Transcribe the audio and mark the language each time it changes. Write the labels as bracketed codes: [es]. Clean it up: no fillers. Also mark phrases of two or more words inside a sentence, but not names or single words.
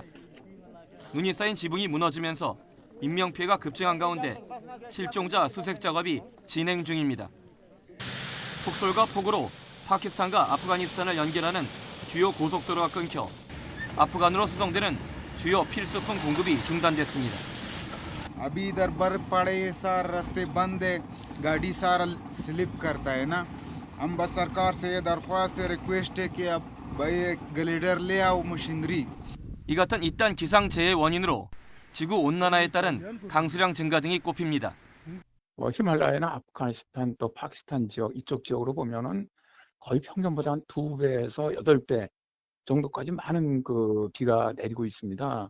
[ko] 눈이 쌓인 지붕이 무너지면서 인명피해가 급증한 가운데 실종자 수색 작업이 진행 중입니다. 폭설과 폭우로 파키스탄과 아프가니스탄을 연결하는 주요 고속도로가 끊겨 아프간으로 수송되는 주요 필수품 공급이 중단됐습니다. [ur] ابھی ادھر برف پڑے ہے سار راستے بند ہے گاڑی سارا سلپ کرتا ہے نا ہم بس سرکار سے یہ درخواست ہے ریکوئسٹ ہے کہ آپ بھائی گلیڈر لے آؤ مشینری [ko] 이 같은 이딴 기상재해의 원인으로 지구 온난화에 따른 강수량 증가 등이 꼽힙니다. 히말라야나 아프가니스탄 또 파키스탄 지역 이쪽 지역으로 보면은 거의 평균보다 한 2배에서 8배 정도까지 많은 그 비가 내리고 있습니다.